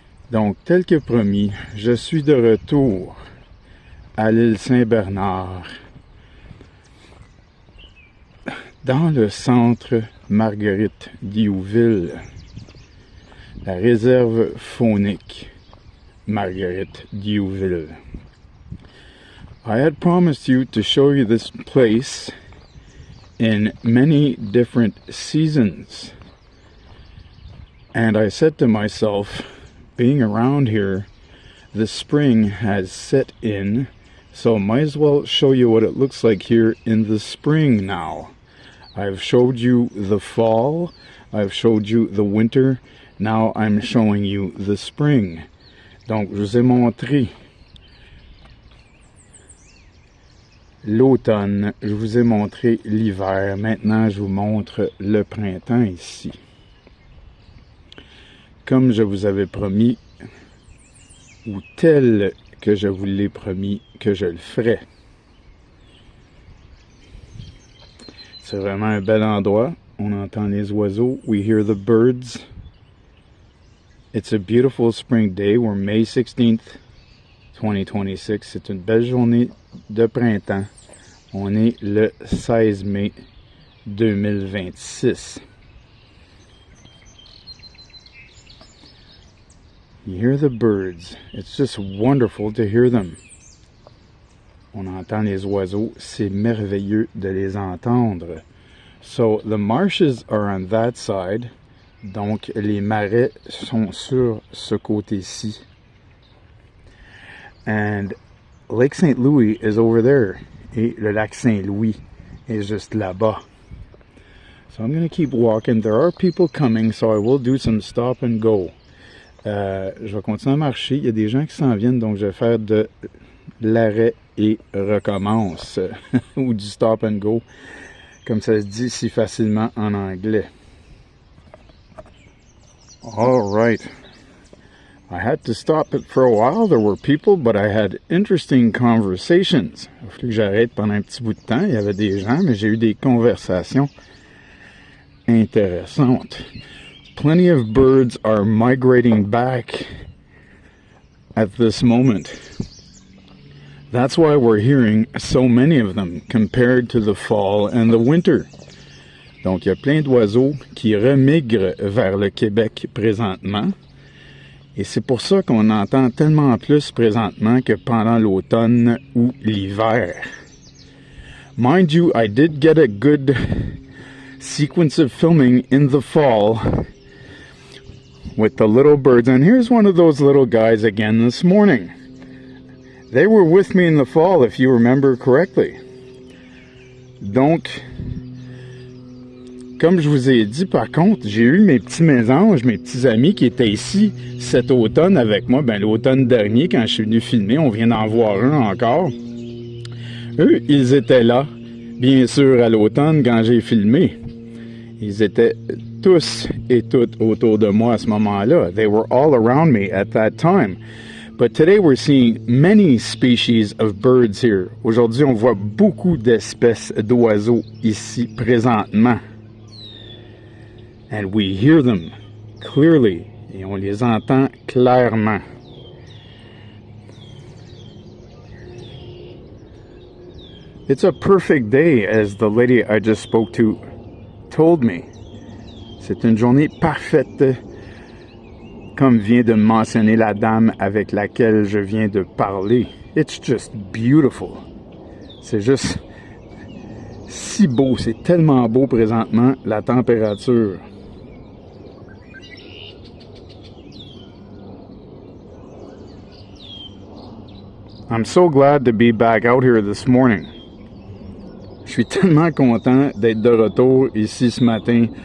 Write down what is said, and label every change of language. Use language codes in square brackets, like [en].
[fr] Donc, tel que promis, je suis de retour à l'île Saint-Bernard, dans le centre Marguerite Youville, la réserve faunique Marguerite Youville. [en] I had promised you to show you this place in many different seasons, and I said to myself, being around here, the spring has set in, so might as well show you what it looks like here in the spring now. I've showed you the fall, I've showed you the winter, now I'm showing you the spring. [fr] Donc, je vous ai montré l'automne, je vous ai montré l'hiver, maintenant je vous montre le printemps ici. Comme je vous avais promis, ou tel que je vous l'ai promis que je le ferais. C'est vraiment un bel endroit. On entend les oiseaux. [en] We hear the birds. It's a beautiful spring day. We're May 16th, 2026. [fr] C'est une belle journée de printemps. On est le 16 mai 2026. [en] You hear the birds. It's just wonderful to hear them. [fr] On entend les oiseaux, c'est merveilleux de les entendre. [en] So, the marshes are on that side. [fr] Donc, les marais sont sur ce côté-ci. [en] And Lake St. Louis is over there. [fr] Et le lac Saint-Louis est juste là-bas. [en] So, I'm going to keep walking. There are people coming, so I will do some stop and go. [fr] Je vais continuer à marcher. Il y a des gens qui s'en viennent, donc je vais faire de l'arrêt et recommence ou du [en] stop and go, [fr] comme ça se dit si facilement en anglais. [en] All right. I had to stop it for a while. There were people, but I had interesting conversations. [fr] Il a fallu que j'arrête pendant un petit bout de temps. Il y avait des gens, mais j'ai eu des conversations intéressantes. [en] Plenty of birds are migrating back at this moment. That's why we're hearing so many of them compared to the fall and the winter. [fr] Donc, il y a plein d'oiseaux qui remigrent vers le Québec présentement. Et c'est pour ça qu'on entend tellement plus présentement que pendant l'automne ou l'hiver. [en] Mind you, I did get a good sequence of filming in the fall with the little birds. And here's one of those little guys again this morning. They were with me in the fall, if you remember correctly. [fr] Donc, comme je vous ai dit, par contre, j'ai eu mes petits mésanges, mes petits amis qui étaient ici cet automne avec moi. Ben, l'automne dernier, quand je suis venu filmer, on vient d'en voir un encore. Eux, ils étaient là, bien sûr, à l'automne, quand j'ai filmé. Ils étaient tous et toutes autour de moi à ce moment-là. [en] They were all around me at that time. But today we're seeing many species of birds here. [fr] Aujourd'hui, on voit beaucoup d'espèces d'oiseaux ici présentement. [en] And we hear them clearly. [fr] Et on les entend clairement. [en] It's a perfect day, as the lady I just spoke to told me. [fr] C'est une journée parfaite, comme vient de mentionner la dame avec laquelle je viens de parler. [en] It's just beautiful. [fr] C'est juste si beau, c'est tellement beau présentement, la température. [en] I'm so glad to be back out here this morning. [fr] Je suis tellement content d'être de retour ici ce matin.